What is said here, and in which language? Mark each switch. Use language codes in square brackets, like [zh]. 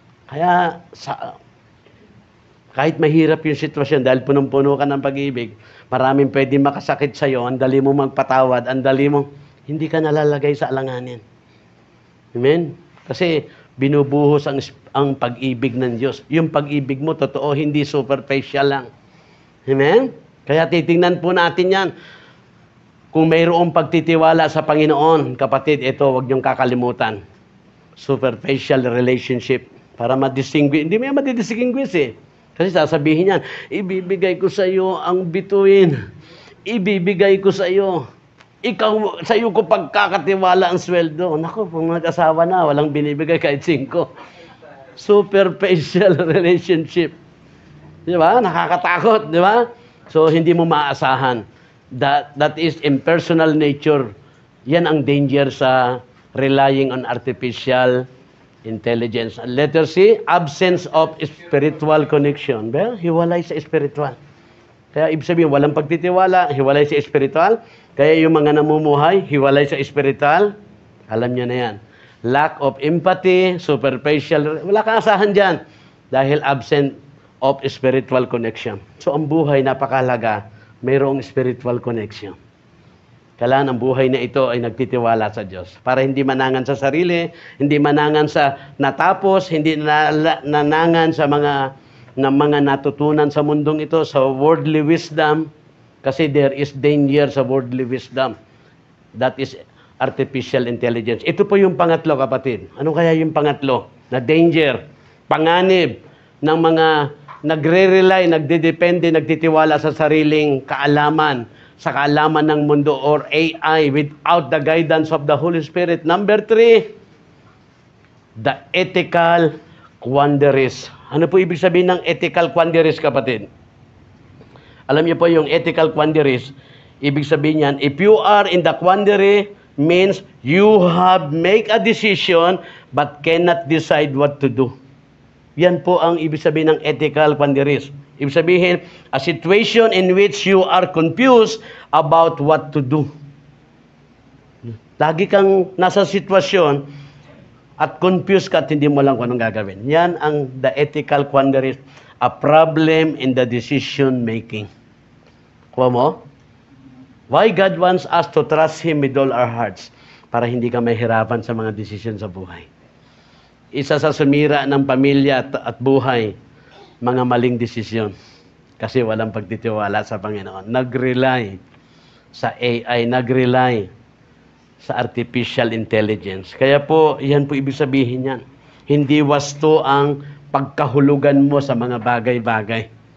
[tl] Kaya, kahit mahirap yung sitwasyon, dahil punong-puno ka ng pag-ibig, maraming pwedeng makasakit sa'yo, ang dali mo magpatawad, ang dali mo, hindi ka nalalagay sa alanganin. Amen? Kasi binubuhos ang pag-ibig ng Diyos. Yung pag-ibig mo, totoo, hindi superficial lang. Amen? Kaya titingnan po natin yan. Kung mayroong pagtitiwala sa Panginoon, kapatid, ito, huwag niyong kakalimutan. [en] Superficial relationship. [tl] Para ma-distinguish. Hindi mo yan ma-distinguish eh. Kasi sasabihin niyan, ibibigay ko sa iyo ang bituin. Ibibigay ko sa iyo. Ikaw, sa iyo ko pagkakatiwala ang sweldo. Naku, kung nag-asawa na, walang binibigay kahit 5. [en] Superficial relationship. [tl] Di ba? Nakakatakot, di ba? So, hindi mo maaasahan. [en] That is impersonal nature. [tl] Yan ang [en] danger sa relying on artificial intelligence. Letter C, absence of spiritual connection. [tl] Well, hiwalay sa spiritual. Kaya ibig sabihin, walang pagtitiwala, hiwalay sa spiritual. Kaya yung mga namumuhay, hiwalay sa spiritual. Alam nyo na yan. [en] Lack of empathy, [tl] superficial, wala kang asahan dyan. Dahil [en] absent of spiritual connection. [tl] So ang buhay, napakahalaga, mayroong spiritual connection. Kailangan ang buhay na ito ay nagtitiwala sa Diyos. Para hindi manangan sa sarili, hindi manangan sa natapos, hindi nanangan sa mga natutunan sa mundong ito, sa worldly wisdom. Kasi [en] there is danger sa worldly wisdom. That is artificial intelligence. [tl] Ito po yung pangatlo, kapatid. Ano kaya yung pangatlo? Na danger, panganib ng mga nagre-rely, nagdedepende, nagtitiwala sa sariling kaalaman, sa kaalaman ng mundo or AI [en] without the guidance of the Holy Spirit. Number 3, the ethical quandaries. [tl] Ano po ibig sabihin ng ethical quandaries, kapatid? Alam niyo po yung ethical quandaries, ibig sabihin yan, [en] if you are in the quandary, means you have make a decision but cannot decide what to do. [tl] Yan po ang ibig sabihin ng ethical quandaries. Ibig sabihin, [en] a situation in which you are confused about what to do. [tl] Lagi kang nasa sitwasyon at confused ka at hindi mo lang kung anong gagawin. [en] Yan ang the ethical quandaries, a problem in the decision making. [tl] Kuha mo? [en] Why God wants us to trust Him with all our hearts? [tl] Para hindi ka mahirapan sa mga desisyon sa buhay. Isa sa sumira ng pamilya at buhay, mga maling desisyon. Kasi walang pagtitiwala sa Panginoon. Nag-rely sa AI, nag-rely sa artificial intelligence. Kaya po, yan po ibig sabihin yan. Hindi wasto ang pagkahulugan mo sa mga bagay-bagay.